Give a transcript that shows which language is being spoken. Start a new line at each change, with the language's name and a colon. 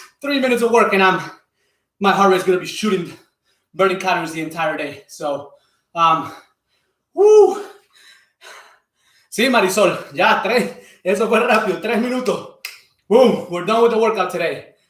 English: 3 minutes of work, and my heart rate is gonna be shooting, burning calories the entire day. So, woo.
Spanish: Sí, Marisol, ya, eso fue rápido, 3 minutos.
English: Boom, we're done with the workout today.